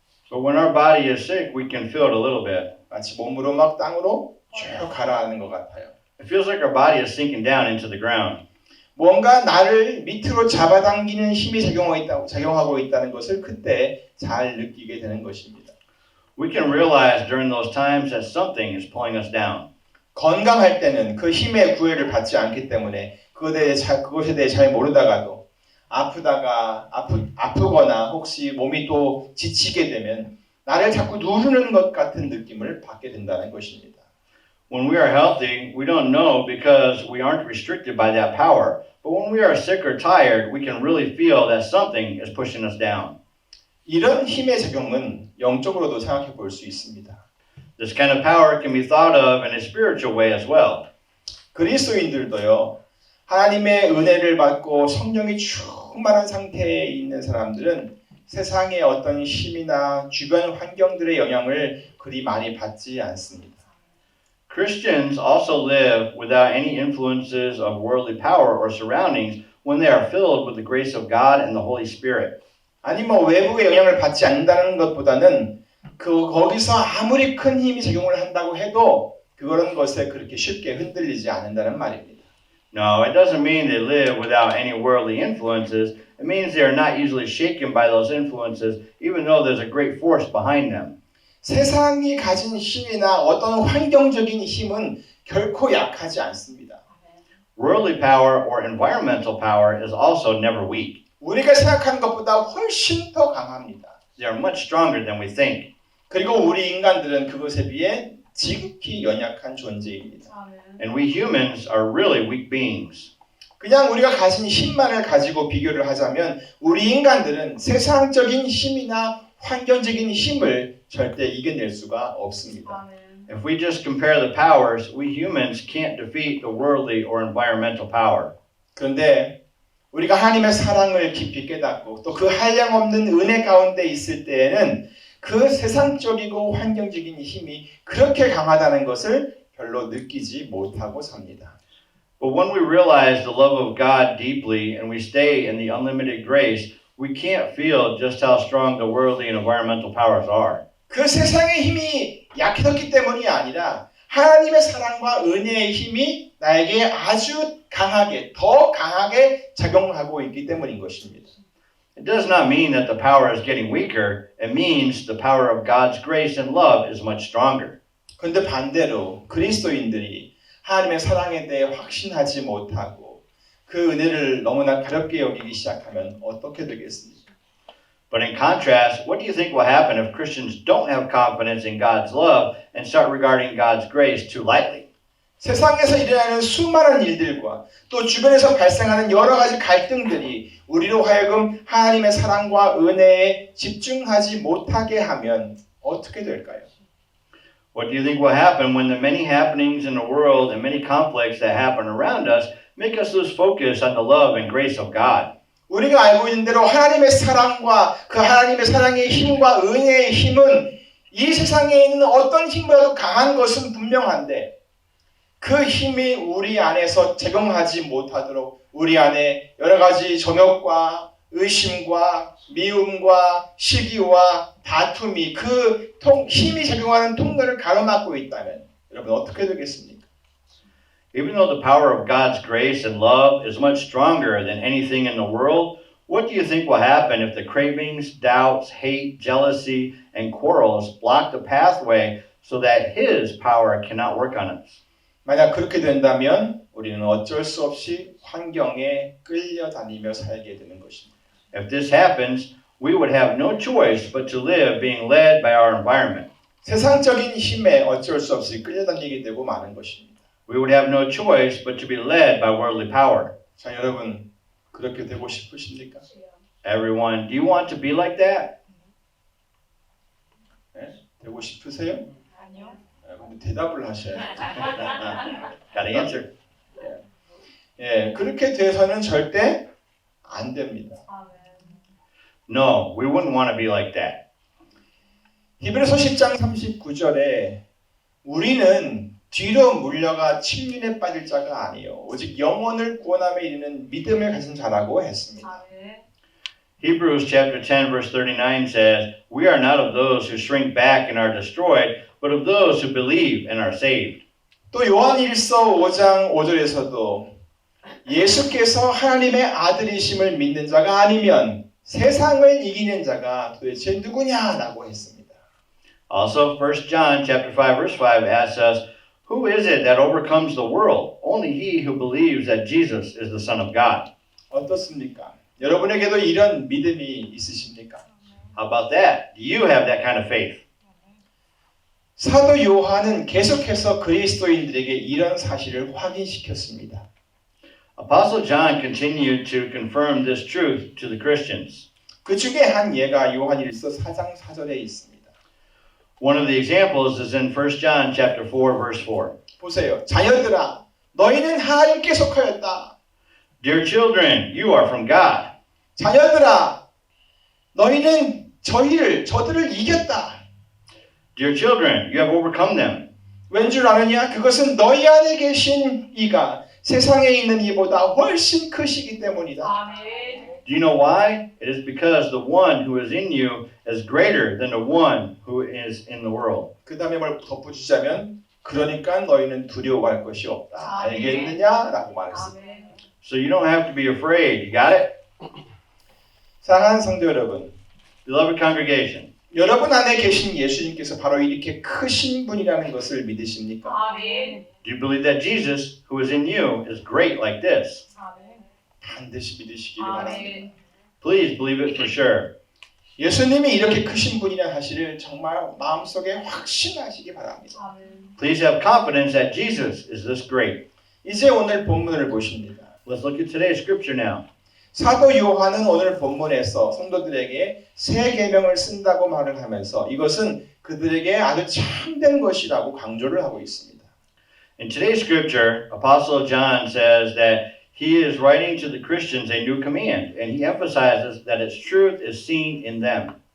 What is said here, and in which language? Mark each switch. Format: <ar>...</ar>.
<en>But when our body is sick, we can feel it a little bit.</en> <ko>마치 몸으로 막 땅으로 쭉 가라앉는 것 같아요.</ko> <en>It feels like our body is sinking down into the ground.</en> <ko>뭔가 나를 밑으로 잡아당기는 힘이 작용하고 있다는 것을 그때 잘 느끼게 되는 것입니다.</ko> <en>We can realize during those times that something is pulling us down.</en> <ko>건강할 때는 그 힘의 구애를 받지 않기 때문에 그것에 대해 잘 모르다가도 아프거나 혹시 몸이 또 지치게 되면 나를 자꾸 누르는 것 같은 느낌을 받게 된다는 것입니다.</ko> <en>When we are healthy, we don't know because we aren't restricted by that power. But when we are sick or tired, we can really feel that something is pushing us down.</en> <ko>이런 힘의 작용은 영적으로도 생각해 볼 수 있습니다.</ko> <en>This kind of power can be thought of in a spiritual way as well.</en> <ko>그리스도인들도요. 하나님의 은혜를 받고 성령이 충만한 상태에 있는 사람들은 세상의 어떤 힘이나 주변 환경들의 영향을 그리 많이 받지 않습니다.</ko> <en>Christians also live without any influences of worldly power or surroundings when they are filled with the grace of God and the Holy Spirit.</en> <ko>아니 외부의 영향을 받지 않는다는 것보다는 거기서 아무리 큰 힘이 작용을 한다고 해도 그런 것에 그렇게 쉽게 흔들리지 않는다는 말입니다.</ko> <en>No, it doesn't mean they live without any worldly influences. It means they are not easily shaken by those influences, even though there's a great force behind them.</en> <ko>세상이 가진 힘이나 어떤 환경적인 힘은 결코 약하지 않습니다.</ko> <en>Worldly power or environmental power is also never weak.</en> <ko>우리가 생각하는 것보다 훨씬 더 강합니다.</ko> <en>They are much stronger than we think.</en> <ko>그리고 우리 인간들은 그것에 비해 지극히 연약한 존재입니다.</ko> <en>And we humans are really weak beings.</en> <ko>그냥 우리가 가진 힘만을 가지고 비교를 하자면 우리 인간들은 세상적인 힘이나 환경적인 힘을 절대 이겨낼 수가 없습니다.</ko> <en>If we just compare the powers, we humans can't defeat the worldly or environmental power.</en> <ko>그런데 우리가 하나님의 사랑을 깊이 깨닫고 또 그 한량없는 은혜 가운데 있을 때에는 그 세상적이고 환경적인 힘이 그렇게 강하다는 것을 별로 느끼지 못하고 삽니다.</ko> <en>But when we realize the love of God deeply and we stay in the unlimited grace, we can't feel just how strong the worldly and environmental powers are.</en> <ko>그 세상의 힘이 약해졌기 때문이 아니라 하나님의 사랑과 은혜의 힘이 나에게 아주 강하게, 더 강하게 작용하고 있기 때문인 것입니다.</ko> <en>It does not mean that the power is getting weaker. It means the power of God's grace and love is much stronger.</en> <ko>그런데 반대로 그리스도인들이 하나님의 사랑에 대해 확신하지 못하고 그 은혜를 너무나 가볍게 여기기 시작하면 어떻게 되겠습니까?</ko> <en>But in contrast, what do you think will happen if Christians don't have confidence in God's love and start regarding God's grace too lightly?</en> <ko>세상에서 일어나는 수많은 일들과 또 주변에서 발생하는 여러 가지 갈등들이 우리로 하여금 하나님의 사랑과 은혜에 집중하지 못하게 하면 어떻게 될까요?</ko> <en>What do you think will happen when the many happenings in the world and many conflicts that happen around us make us lose focus on the love and grace of God?</en> <ko>우리가 알고 있는 대로 하나님의 사랑과 그 하나님의 사랑의 힘과 은혜의 힘은 이 세상에 있는 어떤 힘보다도 강한 것은 분명한데 그 힘이 우리 안에서 작용하지 못하도록 우리 안에 여러 가지 정욕과 의심과 미움과 시기와 다툼이 그 힘이 작용하는 통로를 가로막고 있다면 여러분 어떻게 되겠습니까?</ko> <en>Even though the power of God's grace and love is much stronger than anything in the world, what do you think will happen if the cravings, doubts, hate, jealousy, and quarrels block the pathway so that His power cannot work on us?</en> <ko>만약 그렇게 된다면 우리는 어쩔 수 없이 환경에 끌려다니며 살게 되는 것입니다.</ko> <en>If this happens, we would have no choice but to live being led by our environment.</en> <ko>세상적인 힘에 어쩔 수 없이 끌려다니게 되고 마는 것입니다.</ko> <en>We would have no choice but to be led by worldly power.</en> <ko>자, 여러분 그렇게 되고 싶으십니까?</ko> <en>Everyone, do you want to be like that?</en> <ko>네? 되고 싶으세요? 아니요. 대답을 하셔야 돼요.</ko> <en>Gotta answer.</en> <ko>예, 그렇게 돼서는 절대 안 됩니다.</ko> <en>No, we wouldn't want to be like that.</en> <ko>히브리서 10장 39절에 우리는 뒤로 물려가 침륜에 빠질 자가 아니요 오직 영혼을 구원함에 이르는 믿음을 가진 자라고 했습니다.</ko> <en>Hebrews chapter 10 verse 39 says, "We are not of those who shrink back and are destroyed, but of those who believe and are saved."</en> <ko>또 요한일서 5장 5절에서도 예수께서 하나님의 아들이심을 믿는 자가 아니면 세상을 이기는 자가 도대체 누구냐라고 했습니다.</ko> <en>Also, 1 John chapter 5 verse 5 asks us, "Who is it that overcomes the world? Only he who believes that Jesus is the Son of God."</en> <ko>어떻습니까? 여러분에게도 이런 믿음이 있으십니까?</ko> <en>How about that? Do you have that kind of faith?</en> <ko>사도 요한은 계속해서 그리스도인들에게 이런 사실을 확인시켰습니다.</ko> <en>Apostle John continued to confirm this truth to the Christians.</en> <ko>그 중에 한 예가 요한일서 4장 4절에 있습니다.</ko> <en>One of the examples is in 1 John chapter 4 verse 4.</en> <ko>보세요. 자녀들아, 너희는 하나님께 속하였다.</ko> <en>Dear children, you are from God.</en> <ko>자녀들아, 너희는 저들을 이겼다.</ko> <en>Dear children, you have overcome them.</en> <ko>왠 줄 아느냐? 그것은 너희 안에 계신 이가 세상에 있는 이보다 훨씬 크시기 때문이다.</ko> <en>Do you know why? It is because the one who is in you is greater than the one who is in the world.</en> <ko>그 다음에 뭘 덧붙이자면 그러니까 너희는 두려워할 것이 없다. 알겠느냐라고 말했습니다.</ko> <en>So you don't have to be afraid. You got it?</en> <ko>사랑하는 성도 여러분,</ko> <en>Beloved congregation,</en> <ko>여러분 안에 계신 예수님께서 바로 이렇게 크신 분이라는 것을 믿으십니까?</ko> <en>do you believe that Jesus, who is in you, is great like this?</en> <ko>반드시 믿으시기 바랍니다.</ko> <en>Please believe it for sure.</en> <ko>예수님이 이렇게 크신 분이라는 사실을 정말 마음속에 확신하시기 바랍니다.</ko> <en>Please have confidence that Jesus is this great.</en> <ko>이제 오늘 본문을 보십니다.</ko> <en>Let's look at today's scripture now.</en> <ko>사도 요한은 오늘 본문에서 성도들에게 새 계명을 쓴다고 말을 하면서 이것은 그들에게 아주 참된 것이라고 강조를 하고 있습니다.</ko> <en>In today's scripture, Apostle John says that he is writing to the Christians a new command, and he emphasizes that its truth is seen in them.</en>